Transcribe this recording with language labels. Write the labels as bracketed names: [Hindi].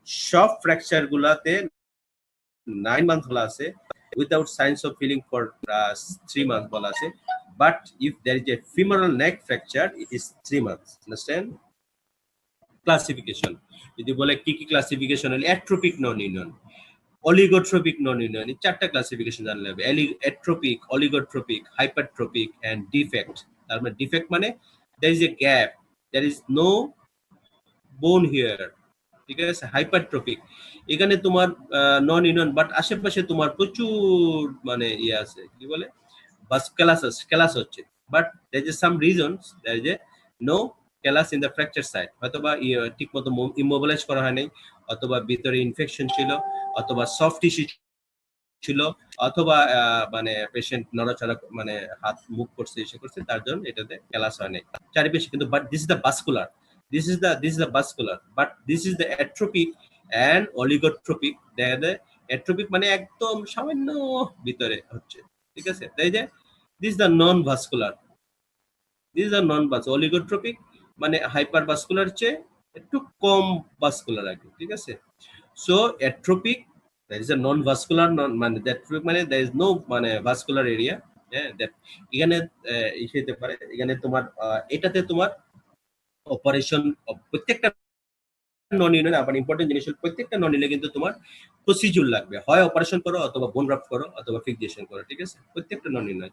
[Bangla] সব ফ্র্যাকচার গুলাতে 9 মান্থ বলা আছে, without signs of healing for 3 month বলা আছে, [English] But if there is a femoral neck fracture it is 3 months. [Bangla] Understand? Classification যদি বলে কি কি ক্লাসিফিকেশন হলে, অ্যাট্রোপিক নন ইউনিয়ন, অলিগোট্রপিক নন ইউনিয়ন, এই চারটা ক্লাসিফিকেশন জানলে হবে। অ্যাট্রোপিক, অলিগোট্রপিক, হাইপারট্রপিক এন্ড ডিফেক্ট। তার মানে ডিফেক্ট মানে [English] there is a gap, there is no bone here, ঠিক আছে? [Bangla] হাইপারট্রপিক, এখানে তোমার নন ইউনিয়ন বাট আশেপাশে তোমার প্রচুর মানে ইয়ে আছে, কি বলে বাস ক্যালাস হচ্ছে, but there is some reasons there is a no callous in the fracture site, হয়তোবা ঠিক মতো ইমোবিলাইজ করা হয় নাই, অথবা ভিতরে ইনফেকশন ছিল, অথবা সফট টিস্যু ছিল, অথবা মানে পেশেন্ট নড়াচড়া মানে হাত মুভ করছে এসে করছে, তার জন্য এটাতে ক্যালাস হয় নাই চারিপাশে। কিন্তু [English] But this is the vascular, this is the vascular, but this is the atrophic and oligotropic. [Bangla] the atrophic মানে একদম সামান্য ভিতরে হচ্ছে, ঠিক আছে? [English] তাই যে this is the non vascular, this is the non vascular, oligotropic মানে [Bangla] হাইপার ভাস্কুলার চেয়ে একটু কম ভাস্কুলার আর কি, [English] ঠিক আছে? [Bangla] So atrophic, there is a non vascular, non মানে atrophic মানে there is no মানে vascular area, হ্যাঁ, এখানে হতে পারে, এখানে তোমার এটাতে তোমার অপারেশন প্রত্যেকটা নন ইউনিয়ন, আবার ইম্পর্টেন্ট জিনিস হল প্রত্যেকটা নন ইউনিয়নে কিন্তু তোমার প্রসিডিউর লাগবে, হয় অপারেশন করো অথবা বোন গ্রাফট করো অথবা ফিক্সেশন করো, ঠিক আছে? প্রত্যেকটা নন ইউনিয়ন।